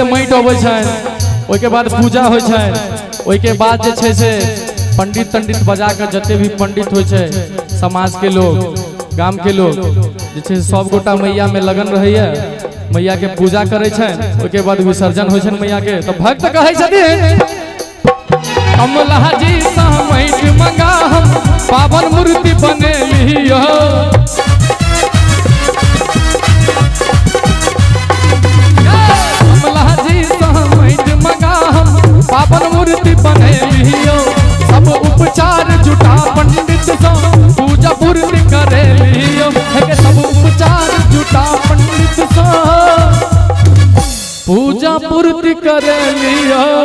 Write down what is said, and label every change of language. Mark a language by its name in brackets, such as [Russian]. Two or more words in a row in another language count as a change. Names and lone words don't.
[Maithili] माटि अबै छै ओइ के बाद पूजा होइ छै ओइ के बाद जे छै से पंडित तंडित बजा के जते भी पंडित होइ छै समाज के लोग गांव के लोग जे छै सब गोटा मैया में लगन रहैया मैया के पूजा करे छै ओइ के बाद विसर्जन होइ छै मैया के तो भक्त कहै छथिन कमला जी सा माटि मंगा हम पावन मूर्ति बने लियो कमला जी सा माटि मंगा हम पावन मूर्ति बने लियो सब उपचार जुटा पंडित सा पूजा पूर्ति करे लियो सब उपचार जुटा पंडित सा पूजा पूर्ति करे लियो